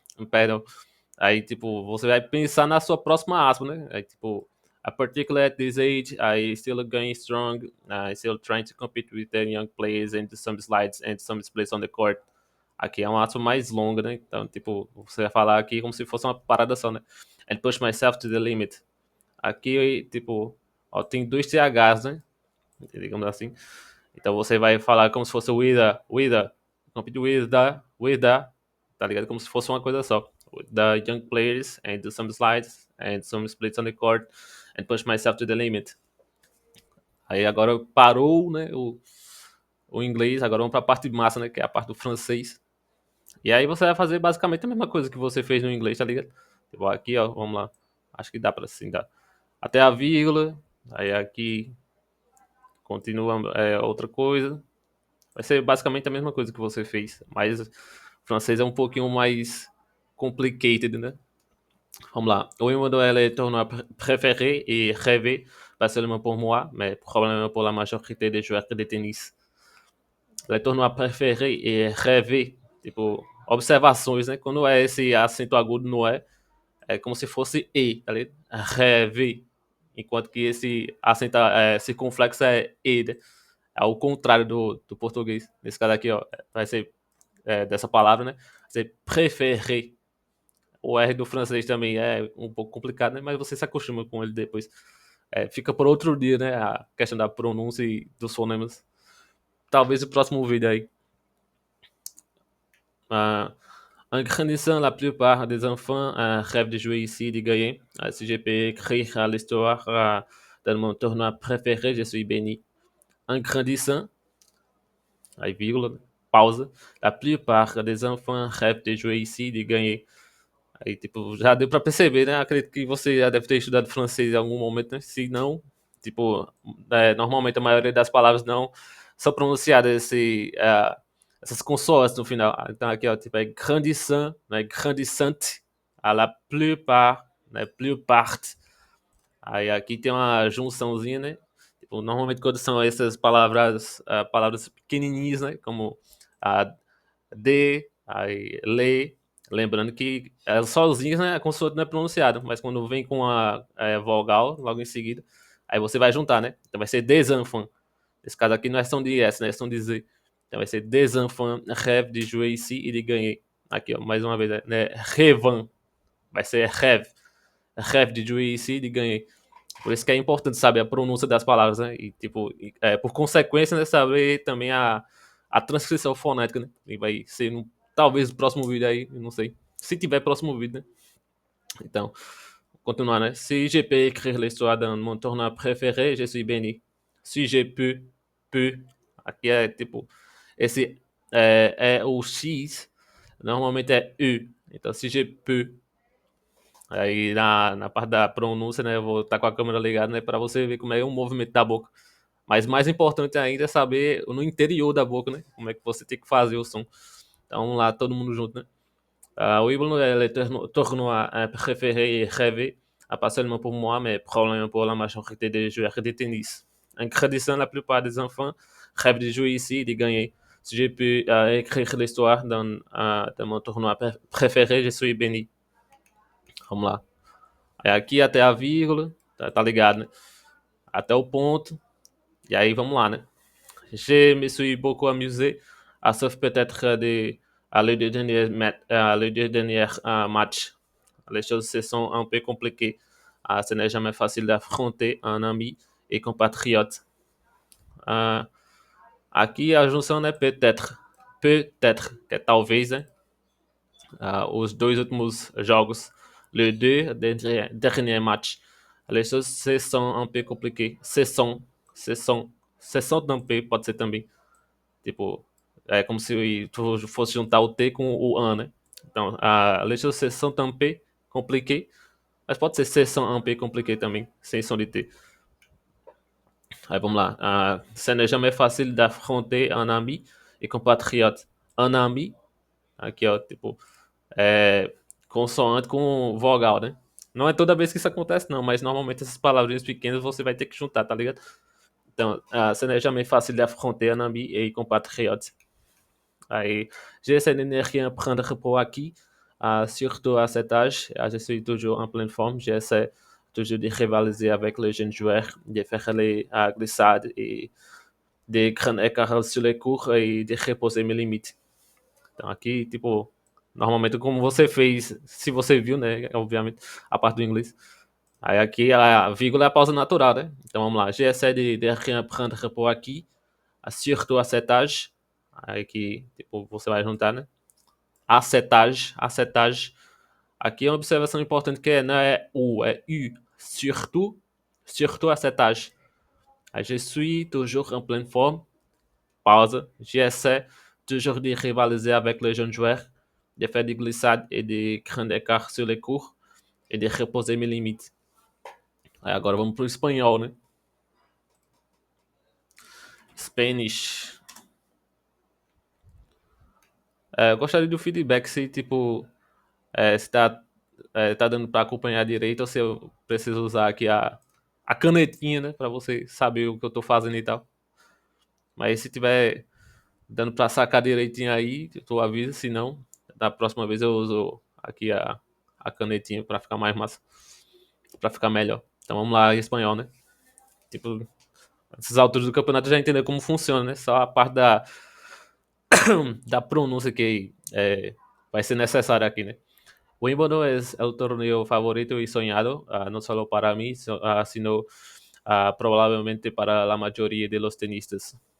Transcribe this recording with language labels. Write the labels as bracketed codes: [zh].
[pt] Perdão. Aí, tipo, você vai pensar na sua próxima aspa, né? Aí, tipo, [en] particularly at this age, I still going strong. I still trying to compete with the young players and some slides and some splits on the court. [pt] Aqui é uma aspa mais longa, né? Então, tipo, você vai falar aqui como se fosse uma parada só, né? [en] And push myself to the limit. [pt] Aqui, tipo, ó, tem dois THs, né? Digamos assim. Então você vai falar como se fosse [en] with a, compete with the, [pt] tá ligado? Como se fosse uma coisa só. [en] With the young players and do some slides and some splits on the court and push myself to the limit. [pt] Aí agora parou, né, o inglês, agora vamos para a parte massa, né, que é a parte do francês. E aí você vai fazer basicamente a mesma coisa que você fez no inglês, tá ligado? Tipo, aqui, ó, vamos lá. Acho que dá para sim, dá. Até a vírgula, aí aqui continua outra coisa. Vai ser basicamente a mesma coisa que você fez, mas o francês é um pouquinho mais complicated, né? Vamos lá. [fr] Wimbledon est le tournoi préféré et rêvé, pas seulement pour moi, mais probablement pour la majorité des joueurs de tennis. Le tournoi préféré et rêvé, [pt] tipo, observações, né? Quando é esse acento agudo no é como se fosse E, tá ligado? Rêvé. Enquanto que esse acento circunflexo é E, né? É o contrário do português. Nesse caso aqui, ó, vai ser dessa palavra, né? Vai ser préféré. O R do francês também é um pouco complicado, né? Mas você se acostuma com ele depois. Fica por outro dia, né? A questão da pronúncia e dos fonemas. Talvez o próximo vídeo aí. [fr] En grandissant, la plupart des enfants rêvent de jouer ici, de gagner. Si je peux écrire l'histoire de mon tournoi préféré, je suis béni. En grandissant, [pt] aí vírgula, pausa. [fr] La plupart des enfants rêvent de jouer ici, de gagner. [pt] Aí, tipo, já deu pra perceber, né? Acredito que você já deve ter estudado francês em algum momento, né? Se não, tipo, normalmente a maioria das palavras não são pronunciadas essas consoantes no final. Então aqui, ó, tipo, é grandissant, né? [fr] Grandissante, à la plupart, né? Plupart. [pt] Aí aqui tem uma junçãozinha, né? Tipo, normalmente quando são essas palavras pequenininhas, né? Como a de, aí le, lembrando que elas sozinhas, né, a consoante não é pronunciada, mas quando vem com a vogal logo em seguida, aí você vai juntar, né? Então vai ser [fr] des enfants. [pt] Nesse caso aqui não é som de S, né? É som de Z. Então vai ser [fr] des enfants rêve de jouer ici e de gagner. [pt] Aqui, ó, mais uma vez, né? Rêvant. Vai ser rêve. [fr] Rêve de jouer ici e de gagner. [pt] Por isso que é importante saber a pronúncia das palavras, né? E, tipo, por consequência, né, saber também a transcrição fonética, né? E vai ser, talvez, o próximo vídeo aí, não sei. Se tiver próximo vídeo, né? Então, continuar, né? [fr] Si je peux écrire l'histoire d'un mon tournoi préféré, je suis béni. Si je peux. [pt] Aqui é, tipo, esse o X, normalmente é U. Então, [fr] si je peux. [pt] Aí na parte da pronúncia, né, eu vou estar com a câmera ligada, né, para você ver como é o movimento da boca. Mas mais importante ainda é saber no interior da boca, né, como é que você tem que fazer o som. Então vamos lá, todo mundo junto, né. [fr] Wimbledon est le tournoi préféré et rêvé, pas seulement pour moi, mais probablement pour la majorité des joueurs de tennis. En grandissant, la plupart des enfants rêvent de jouer ici et de gagner. si j'ai pu écrire l'histoire de mon tournoi préféré, je suis béni. [pt] Vamos lá. É aqui até a vírgula, tá ligado, né? Até o ponto. E aí vamos lá, né? [fr] Je me suis beaucoup amusé, sauf peut-être les deux derniers, les deux derniers matchs. Les choses se sont un peu compliquées. Ce n'est jamais facile d'affronter un ami et compatriote. [pt] Ah, aqui a junção é peut-être. Peut-être, que é talvez, né? Os dois últimos jogos, [fr] les deux derniers matchs, les choses se sont un peu compliquées. [pt] Se sont um peu, pode ser também. Tipo, é como se tu fosse juntar o T com o an, né? Então, [fr] les choses se sont un peu compliquées, [pt] mas pode ser [fr] se sont un peu compliquées [pt] também, sem som de T. Aí vamos lá. [fr] Ce n'est jamais facile d'affronter un ami et compatriote. [pt] Un ami, aqui ó, tipo, consoante com vogal, né? Não é toda vez que isso acontece, não, mas normalmente essas palavrinhas pequenas você vai ter que juntar, tá ligado? [fr] Então, ce n'est jamais facile d'affronter un ami et compatriote. Aí, j'essaie de ne rien prendre pour acquis, surtout à cet âge. Je suis toujours en pleine forme. J'essaie toujours de rivaliser avec les jeunes joueurs, de faire les glissades et de grands écarts sur les cours e de reposer mes limites. [pt] Então, aqui, tipo, normalmente como você fez, se você viu, né, obviamente, a parte do inglês. Aí aqui a vírgula é a pausa natural, né? Então vamos lá. [fr] J'essaie de rien prendre pour acquis, surtout à cet âge. [pt] Aí que, tipo, você vai juntar, né? Acetagem. Aqui é uma observação importante que não é U, é U. Surtout acetagem. [fr] Je suis toujours en pleine forme. Pause. J'essaie toujours de rivaliser avec les jeunes joueurs, de faire des glissades et des grands écarts sur les cours et de reposer mes limites. [pt] Aí agora vamos pro espanhol, né? [en] Spanish. [pt] Eu gostaria do feedback se, tipo, se tá dando para acompanhar direito ou se eu preciso usar aqui a canetinha, né? Pra você saber o que eu tô fazendo e tal. Mas se tiver dando para sacar direitinho aí, tu avisa, se não, da próxima vez eu uso aqui a canetinha para ficar mais massa, para ficar melhor. Então vamos lá em espanhol, né? Tipo, essas alturas do campeonato já entender como funciona, né? Só a parte da pronúncia que vai ser necessária aqui, né? [es] Wimbledon es el torneo favorito y soñado, no solo para mí, sino probablemente para la mayoría de los tenistas.